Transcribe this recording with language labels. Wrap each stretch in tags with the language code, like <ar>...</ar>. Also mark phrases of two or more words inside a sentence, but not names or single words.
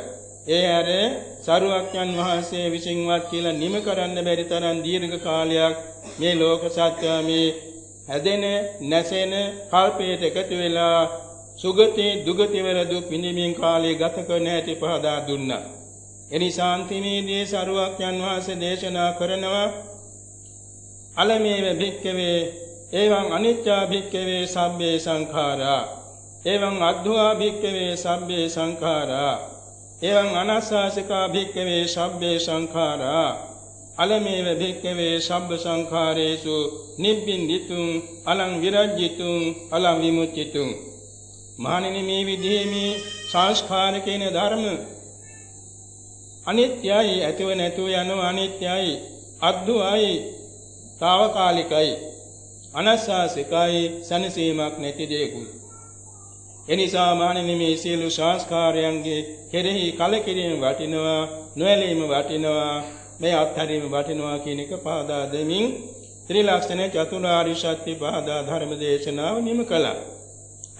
<si>ඒ හැර සරුවක්යන් වහන්සේ විසින්වත් කියලා නිම කරන්න බැරි තරම් දීර්ඝ කාලයක් මේ ලෝක සත්‍ය මේ හැදෙන නැසෙන කල්පයට එකතු වෙලා සුගති දුගති වල දුක් විඳින්මින් කාලය ගත කරන හැටි පහදා දුන්නා. එනිසා අන්තිමේදී සරුවක්යන් වහන්සේ දේශනා කරනවා</si> <pi>අලමේව භික්ඛවේ එවං අනිච්චා භික්ඛවේ සබ්බේ සංඛාරා එවං අද්භවා භික්ඛවේ සබ්බේ සංඛාරා එවං අනස්සාසිකා භික්ඛවේ සබ්බේ සංඛාරා අලමේව භික්ඛවේ සබ්බ සංඛාරේසු නිබ්බින්දිතුං අලං විරජ්ජිතුං අලං විමුච්චිතුං.</pi> <si>මහණෙනි මේ විදිහේ මේ සංස්කාර කියන ධර්ම අනිත්‍යයි, ඇතිව නැතුව යන අනිත්‍යයි, අද්භවයි, తాවකාලිකයි, අනස්සාසිකයි, සනසීමක් නැති දෙයකුයි. එනිසා මහණෙනි මේ සියලු සංස්කාරයන්ගේ කෙරෙහි කලකිරීම වටිනවා, නොඇලීම වටිනවා, මේ අත්හැරීම වටිනවා කියන එක පාදා දෙමින් ත්‍රිලක්ෂණ චතුරාර්ය සත්‍ය පාදා ධර්ම දේශනාව නිම කළා.</si>